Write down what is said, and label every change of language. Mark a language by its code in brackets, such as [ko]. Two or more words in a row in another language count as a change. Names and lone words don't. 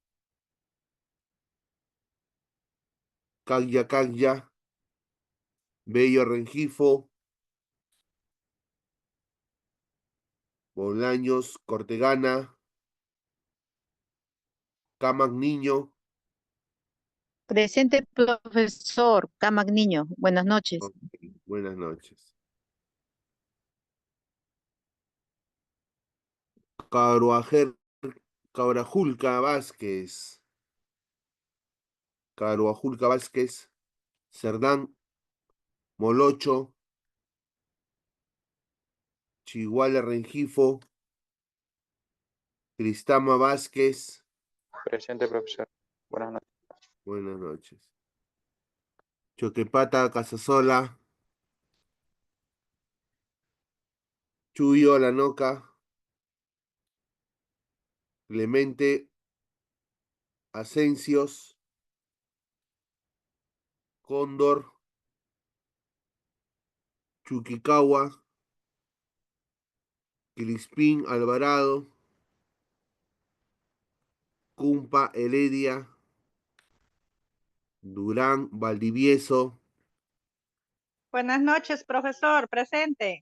[es] Caglia Caglia. Bello Rengifo. Bolaños Cortegana. Camac Niño. Presente, profesor Camac Niño. Buenas noches. Ok, buenas noches. Caruajer, Cabrajulca Vázquez. Caruajulca Vázquez. Cerdán Molocho. Chiguala Rengifo. Cristama Vázquez. Presente, profesor. Buenas noches. Buenas noches. Choquepata Casasola. Chuyo Lanoca. Clemente Asencios. Cóndor. Chuquicaua. Crispín Alvarado. Cumpa Heredia. Durán Valdivieso. Buenas noches, profesor. Presente.